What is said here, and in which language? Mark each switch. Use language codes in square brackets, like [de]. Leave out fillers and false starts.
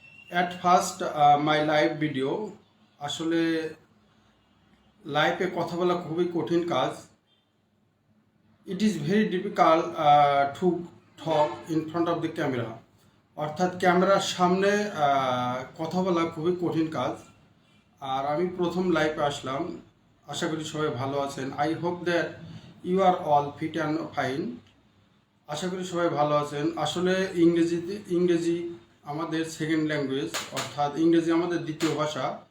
[en] At first, my live video [bn] আসলে লাইভে কথা বলা খুবই কঠিন কাজ. [en] It is very difficult to talk in front of the camera. [bn] অর্থাৎ ক্যামেরার সামনে কথা বলা খুবই কঠিন কাজ. আর আমি প্রথম লাইভে আসলাম. আশা করি সবাই ভালো আছেন. [en] I hope that you are all fit and fine. [bn] আশা করি সবাই ভালো আছেন. আসলে ইংরেজি আমাদের সেকেন্ড ল্যাঙ্গুয়েজ, অর্থাৎ ইংরেজি আমাদের দ্বিতীয় ভাষা.